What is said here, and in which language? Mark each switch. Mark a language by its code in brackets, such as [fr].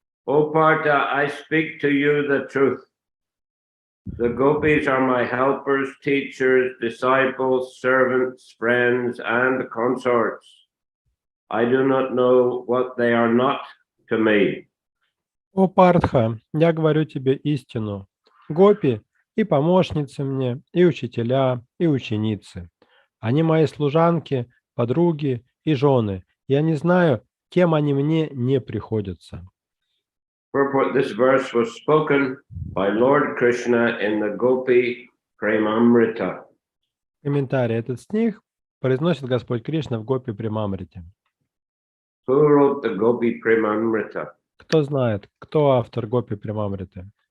[en] O Partha, I speak to you the truth. The gopis are my helpers, teachers, disciples, servants, friends, and consorts. I do not know what they are not to me. [ru] О Партха, я говорю тебе истину. Гопи и помощницы мне, и учителя, и ученицы. Они мои служанки, подруги и жены. Я не знаю, кем они мне не приходятся. [en] Purport: this verse was spoken by Lord Krishna in the Gopi Premamrita. [ru] Комментарий. Этот стих произносит Господь Кришна в Гопи Премамрите. [en] Who wrote the Gopi Premamrita? [ru] Кто знает, кто автор Гопи Премамриты?